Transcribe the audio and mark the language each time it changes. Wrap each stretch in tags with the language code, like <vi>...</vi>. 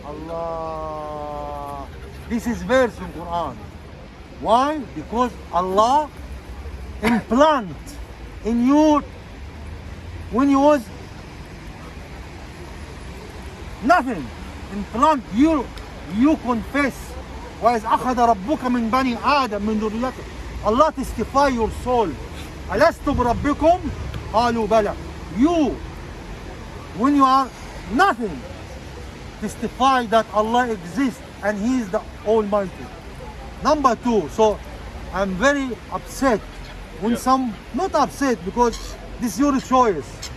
<en>Allah. This is verse in Quran. Why? Because Allah implant in you when you was nothing. Implant you confess.</en> <ar>وَإِذْ أَخَذَ رَبُّكَ مِنْ بَنِي آدَمَ مِنْ ذُرِّيَّتِهِمْ.</ar> <en>Allah testify your soul</en> <ar>ألست بربكم قالوا بلى.</ar> <en>You, when you are nothing, testify that Allah exists and He is the Almighty. Number two, so I'm very upset when not upset because this is your choice.</en>